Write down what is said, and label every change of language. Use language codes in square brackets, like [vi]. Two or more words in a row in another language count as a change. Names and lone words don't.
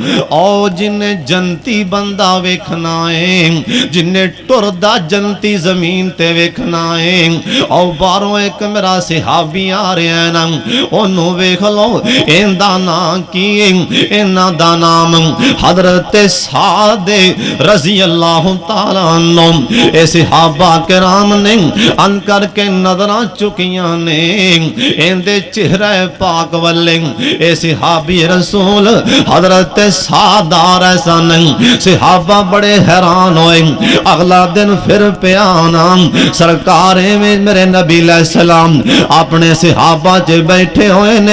[pa] او جنے جنتی بندہ ویکھنا ہے جنے ٹُردا جنتی زمین تے ویکھنا ہے اور باہروں ایک میرا صحابی آ رہا ہے نا اوہنوں ویکھ لو اینہدا نام کی اینہاں دا نام حضرت سعد [ar] رضي الله تعالى عنه [pa] اے صحابہ کرام نے ان کرکے نظراں چُکیاں نے اینہدے چہرے پاک ولے اے صحابی رسول حضرت سعد آ رہے سن صحابہ بڑے حیران ہوئے اگلا دن فیر پیا نام سرکار میں میرے نبی [ar] عليه السلام [pa] اپنے صحابہ چ بیٹھے ہوئے نے